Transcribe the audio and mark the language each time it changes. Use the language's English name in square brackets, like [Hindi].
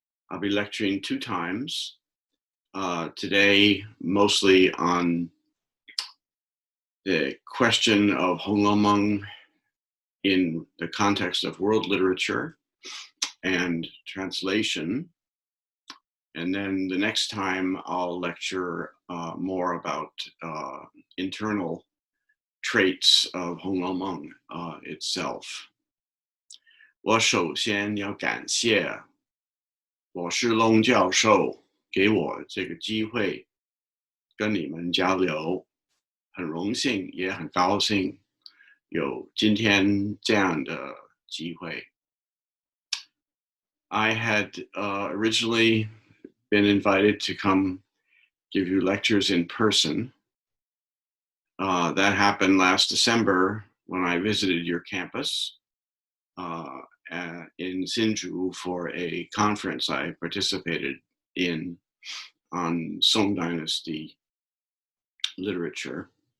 [English] I'll be lecturing 2 times. Today, mostly on the question of Honglou Meng in the context of world literature and translation. And then the next time I'll lecture more about internal traits of Honglou Meng itself. [Chinese] 我首先要感谢罗仕龙教授给我这个机会跟你们交流，很荣幸也很高兴有今天这样的机会。 [English] I had originally been invited to come give you lectures in person. That happened last December when I visited your campus in Hsinchu for a conference I participated in on Song Dynasty literature.